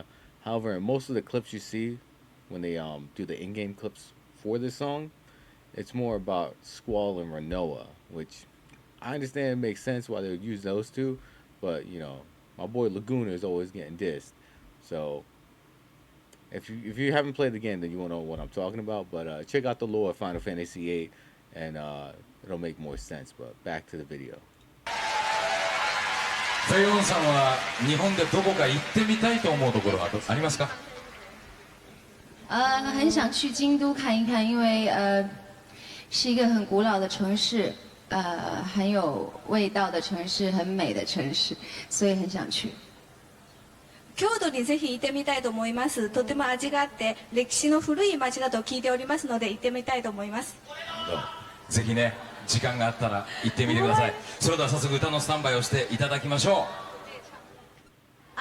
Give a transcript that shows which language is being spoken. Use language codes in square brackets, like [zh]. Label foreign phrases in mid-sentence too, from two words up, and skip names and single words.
[en] However, in most of the clips you see when they do the in-game clips for this song, it's more about Squall and Rinoa, which I understand makes sense why they would use those two, but my boy Laguna is always getting dissed. So if you haven't played the game, then you won't know what I'm talking about. But check out the lore of Final Fantasy VIII, and it'll make more sense. But back to the video. [ja] フェイオンさんは日本でどこか行ってみたいと思うところはありますか？ [zh] 很想去京都看一看，因为是一个很古老的城市，很有味道的城市，很美的城市，所以很想去。 [ja] 京都にぜひ行ってみたいと思います。とても味があって歴史の古い町だと聞いておりますので行ってみたいと思います。ぜひね、時間があったら行ってみてください。それでは早速歌のスタンバイをしていただきましょう。